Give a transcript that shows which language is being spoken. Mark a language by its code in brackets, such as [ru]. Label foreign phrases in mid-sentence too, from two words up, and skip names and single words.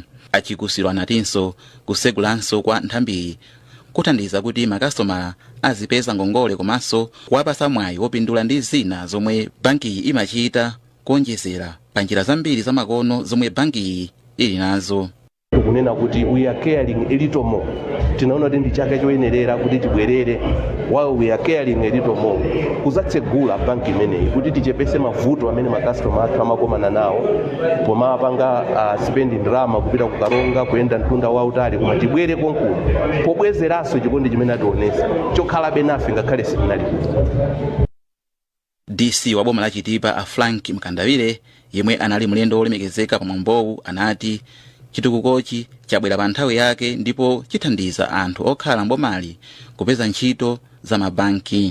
[ny] Achikusiro anatinso kusegulanso kwa nthambi kuthandiza kuti makasitomala azipeza ngongole komanso kuwapasa mwayi wopindula ndi zina zomwe banki imachita kuonjezera pa njira zambiri za makono zomwe banki ili nazo. Kunena kuti [en] we are caring a little more. [ny] Tinaona kuti ndi chaka choyenerera kuti tibwerere [en] while we are caring a little more [ny] kuzatsegula banki imeneyi kuti tichepese mavuto amene makasitomala athu amakomana nawo pomapanga spending ndalama kupita ku Karonga kuyenda mtunda wautali koma tibwere konkuno pobwezeranso chikondi chimene ationesa chokhalabe nafe ngakhale sitinali. DC wa boma la Chitipa a Frank Mkandawire yemwe anali mlendo olemekezeka pamwambowu anati chitukukochi chabwera pa nthawi yake ndipo chithandiza anthu okhala mbomali kupeza ntchito za mabanki.